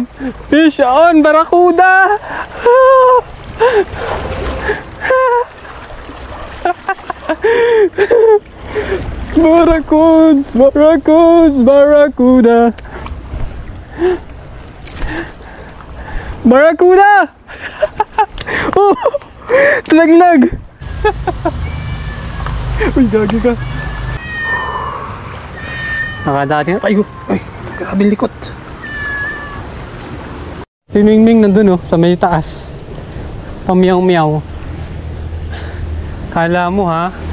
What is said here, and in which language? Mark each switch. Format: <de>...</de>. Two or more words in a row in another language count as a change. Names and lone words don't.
<en>Fish on! Barracuda! Barracuds! Barracuds! Barracuda! Barracuda!</en> <tl>Oh! Talaglag! Uy, gagi ka. Nakadati na tayo. Ay, grabe likot. Si Mingming nandun oh, sa may taas. Pamiyaw-miyaw. Kala mo ha?</tl>